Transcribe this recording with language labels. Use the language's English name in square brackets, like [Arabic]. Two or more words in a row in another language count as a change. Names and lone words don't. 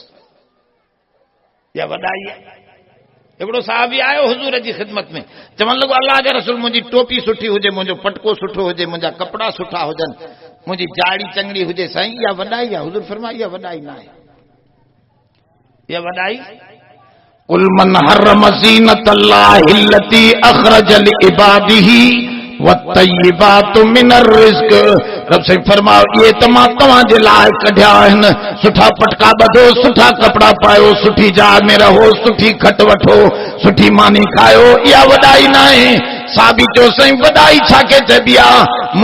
[Sindhi] या वॾाई आहे। हिकिड़ो साहबी आयो हुजूर जी ख़िदमत में, चवण लॻो अल्लाह जे रसूल मुंहिंजी टोपी सुठी हुजे, मुंहिंजो पटको सुठो हुजे, मुंहिंजा कपिड़ा सुठा हुजनि, मुंहिंजी जाड़ी चङड़ी हुजे, साईं इहा वॾाई आहे? हुजूर फरमाया इहा वॾाई न आहे। इहा वॾाई [Arabic] قل من حرم زينة الله التي أخرج لعباده والطيبات من الرزق. [Sindhi] रब साईं फरमायो ये तमां तव्हां जे लाइ कढिया आहिनि, सुठा पटका ॿधो, सुठा कपिड़ा पायो, सुठी जाइ में रहो, सुठी खट वठो, सुठी मानी खायो। इहा वॾाई न आहे। साबी चयो साईं वॾाई छा खे चइबी आहे?